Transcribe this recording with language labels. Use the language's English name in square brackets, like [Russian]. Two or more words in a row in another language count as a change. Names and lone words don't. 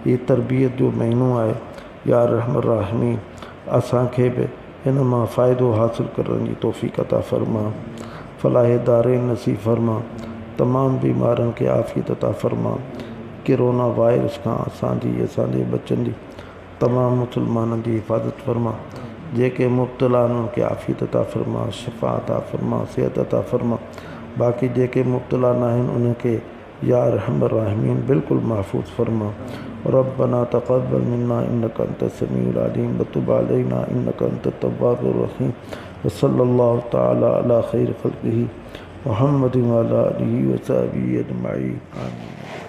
[Sindhi] ये तरबियत जो महीनों आहे [Arabic] يا أرحم الراحمين [Sindhi] असांखे बि हिन मां फ़ाइदो हासिल करण जी तौफ़ीक़ अता फ़रमा, फ़लाह दारैन नसीब फ़रमा, तमाम बीमारनि खे आफ़ियत अता फ़रमा, कोरोना वायरस खां असांजे बच्चनि जी तमाम मुसलमाननि जी हिफ़ाज़त फ़रमा, जेके मुब्तला उन्हनि खे आफ़ियत अता फ़रमा, शिफ़ा अता फ़रमा, सेहत अता फ़रमा, बाक़ी जेके मुब्तला न आहिनि उनखे [Arabic] يا أرحم الراحمين [Sindhi] बिल्कुलु महफ़ूज़ फ़रमा। [Arabic] ربنا تقبل منا إنك أنت السميع العليم وتب علينا إنك أنت التواب الرحيم وصلى الله تعالى على خير خلقه محمد وعلى آله وصحبه أجمعين آمين.